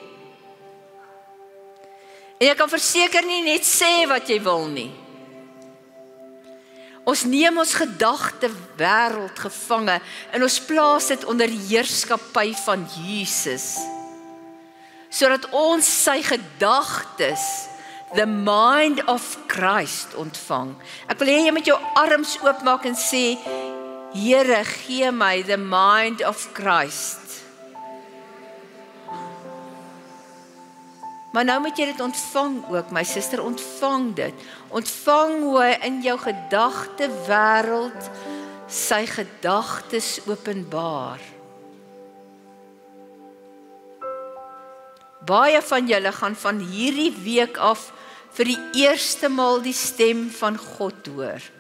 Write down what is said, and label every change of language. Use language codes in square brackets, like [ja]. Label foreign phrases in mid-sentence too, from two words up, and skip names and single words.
[af] En jy kan verseker nie net sê wat jy wil nie. Ons neem ons gedagte wêreld gevange en ons plaas dit onder die heerskappy van Jesus, sodat ons sy gedagtes, [en] the mind of Christ, [af] ontvang. Ek wil hê jy met jou arms oopmaak en sê, Here, gee my [en] the mind of Christ. [af] Maar nou moet jy dit ontvang ook, my suster, ontvang dit. Ontvang hoe hy in jou gedagte wêreld sy gedagtes openbaar. Baie van julle gaan van hierdie week af vir die eerste maal die stem van God hoor.